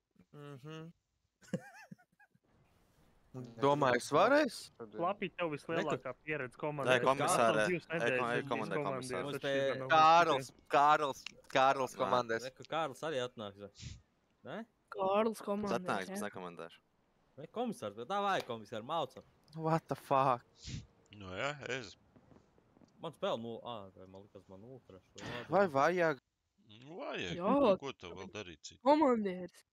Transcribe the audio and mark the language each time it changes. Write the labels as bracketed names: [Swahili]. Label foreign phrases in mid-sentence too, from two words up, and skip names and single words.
[Latvian] Domāju, es varēs? Lapi, tev vislielākā pieredze komandē. Nē, komisārē. Komandē. Kārls komandēs. Kārls arī atnāks. Ne? Kārls komandēs, Atnāks, bet nekomandēšu. Ne, komisārs, bet tā vajag komisāru, maucam. [English] What the fuck? [Latvian] Nu jā, es. Man spēl 0, man likas man 0. Vai vajag? Vajag, ko tev vēl darīt citu? Komandieris.